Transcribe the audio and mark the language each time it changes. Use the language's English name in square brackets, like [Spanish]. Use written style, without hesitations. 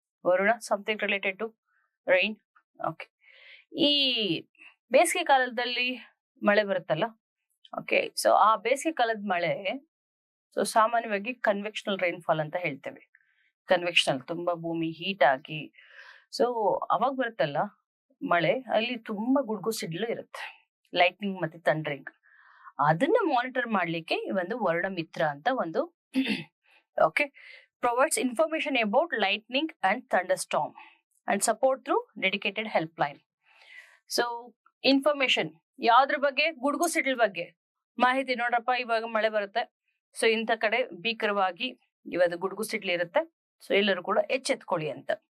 [Kannada] Varuna [English] Something related to rain. [Kannada] Okay, ಈ ಬೇಸಿಗೆ ಕಾಲದಲ್ಲಿ ಮಳೆ ಬರುತ್ತಲ್ಲ, ಓಕೆ, ಸೊ ಆ ಬೇಸಿಗೆ ಕಾಲದ ಮಳೆ ಸೊ ಸಾಮಾನ್ಯವಾಗಿ ಕನ್ವೆಕ್ಷನಲ್ ರೈನ್ಫಾಲ್ ಅಂತ ಹೇಳ್ತೇವೆ. ಕನ್ವೆಕ್ಷನಲ್, ತುಂಬಾ ಭೂಮಿ ಹೀಟ್ ಆಗಿ ಸೊ ಅವಾಗ ಬರುತ್ತಲ್ಲ ಮಳೆ, ಅಲ್ಲಿ ತುಂಬಾ ಗುಡುಗು ಸಿಡ್ಲು ಇರುತ್ತೆ, ಲೈಟ್ನಿಂಗ್ ಮತ್ತೆ ಥಂಡರಿಂಗ್. ಅದನ್ನ ಮಾನಿಟರ್ ಮಾಡ್ಲಿಕ್ಕೆ ಈ ಒಂದು ವರುಣ ಮಿತ್ರ ಅಂತ ಒಂದು okay [English] provides information about lightning and thunderstorm and support through dedicated helpline. [Kannada] So information ಯಾವ್ದ್ರ ಬಗ್ಗೆ, ಗುಡುಗು ಸಿಡಿಲ್ ಬಗ್ಗೆ ಮಾಹಿತಿ. ನೋಡ್ರಪ್ಪ, ಇವಾಗ ಮಳೆ ಬರುತ್ತೆ, ಸೊ ಇಂಥ ಕಡೆ ಭೀಕರವಾಗಿ ಇವಾಗ ಗುಡುಗು ಸಿಡ್ಲು ಇರುತ್ತೆ, ಸೊ ಎಲ್ಲರೂ ಕೂಡ ಎಚ್ಚೆತ್ಕೊಳ್ಳಿ ಅಂತ.